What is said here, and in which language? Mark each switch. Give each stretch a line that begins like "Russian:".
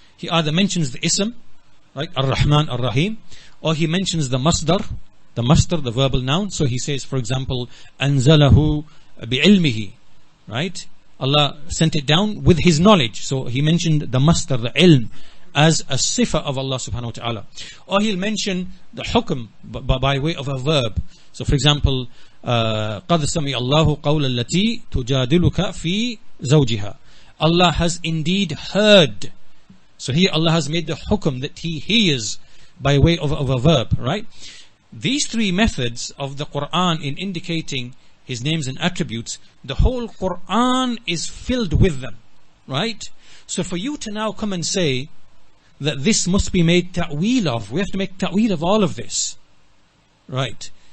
English: He either mentions the ism, right, Ar-Rahman, Ar-Rahim, or He mentions the masdar, the verbal noun. So He says, for example,
Arabic: Anzalahu bi'ilmihi,
English: right? Allah sent it down with His knowledge. So He mentioned the masdar, the ilm, as a sifa of Allah subhanahu wa ta'ala. Or He'll mention the hukm by way of a verb. So for example,
Arabic: قَدْ سَمِعَ اللَّهُ قَوْلَ الَّتِي تُجَادِلُكَ فِي زَوْجِهَا.
English: Allah has indeed heard. So here Allah has made the hukm that He hears by way of a verb, right? These three methods of the Quran in indicating His names and attributes, the whole Quran is filled with them, right? So for you to now come and say that this must be made ta'weel of, we have to make ta'weel of all of this, right?